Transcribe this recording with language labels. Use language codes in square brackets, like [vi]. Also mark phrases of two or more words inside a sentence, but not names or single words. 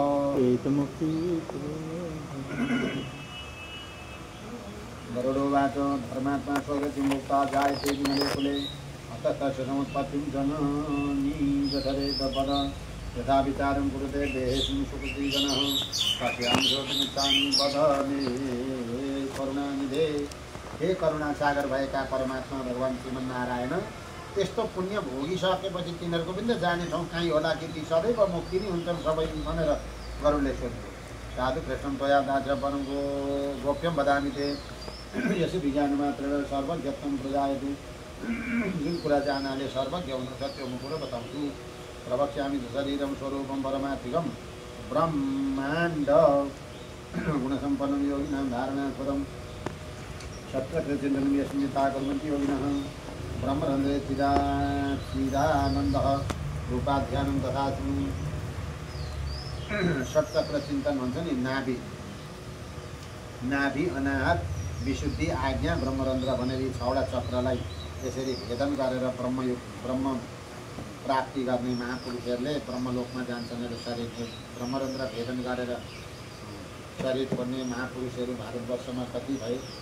[sa] गरुडोवाच धर्मात्मा स्वगतिं मुक्ता जायते विमले कुले अतस्तस्य समुत्पत्तिं जननी जठरेतपद यथा विचारं कुरुते देहेऽस्मिन् सुकृतिजनः तस्यां श्रोतुमिच्छामि वद मे करुणानिधे। [ne] हे करुणा सागर भएका परमात्मा भगवान् श्रीमन्नारायण, त्यस्तो पुण्य भोगिसकेपछि तिनीहरूको पनि त जाने ठाउँ कहीँ होला कि ती सदैव मुक्ति नै हुन्छन् सबै भनेर गरुडले सोध्यो। [sa] साधु कृष्णं त्वया दास्य परं गोप्यं वदामि ते यसो विज्ञानमात्रेण सर्वज्ञत्वं प्रजायते। [ne] जुन कुरा जानाले सर्वज्ञ हुन सक्यो म कुरो बताउँछु। [sa] प्रवक्ष्यामि शरीरं स्वरूपं परमात्मिकं ब्रह्माण्ड गुणसम्पन्नं योगिनां धारणास्पदं सत्रकृतिं यस्मिता कुर्वन्ति योगिनः ब्रह्मरन्ध्रे चिदानन्दः रूपाध्यानं तथा षट्चक्र चिन्तन [ne] भन्छ नि। नाभि अनाहत विशुद्धि आज्ञा ब्रह्मरन्ध्र भनेर यी 6वटा चक्रलाई यसरी भेदन गरेर ब्रह्म प्राप्ति गर्ने महापुरुषहरूले ब्रह्मलोकमा जान्छन्। शरीर ब्रह्मरन्ध्र भेदन गरेर शरीर छोड्ने महापुरुषहरू भारतवर्षमा कति भए?